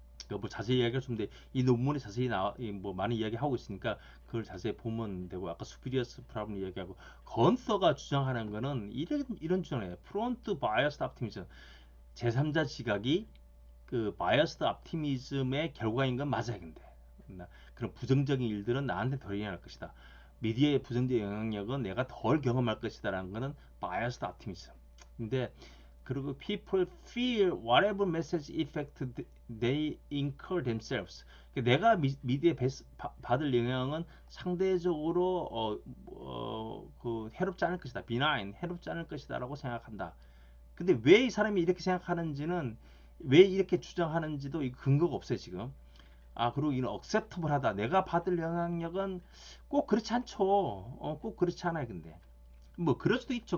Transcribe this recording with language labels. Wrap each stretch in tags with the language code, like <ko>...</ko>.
<ko>뭐 자세히 이야기할 수 있는데 이 논문에 자세히 뭐 많이 이야기하고 있으니까 그걸 자세히 보면 되고, 아까 수피리어스 프라블 이야기하고, 건서가 주장하는 거는 이런 주장이에요. 프론트 바이어스 옵티미즘, 제3자 지각이 그 바이어스 옵티미즘의 결과인 건 맞아요. 근데 그런 부정적인 일들은 나한테 덜 일어날 것이다. 미디어의 부정적 영향력은 내가 덜 경험할 것이다라는 거는 바이어스 옵티미즘. 근데 그리고</ko> <en>people feel whatever message effect they incur themselves.</en> <ko>내가 미디어에 받을 영향은 상대적으로 그 해롭지 않을 것이다. benign, 해롭지 않을 것이다라고 생각한다. 근데 왜 이 사람이 이렇게 생각하는지는, 왜 이렇게 주장하는지도 이 근거가 없어요, 지금. 그리고 이는 acceptable 하다. 내가 받을 영향력은 꼭 그렇지 않죠. 꼭 그렇지 않아요, 근데. 뭐 그럴 수도 있죠.</ko>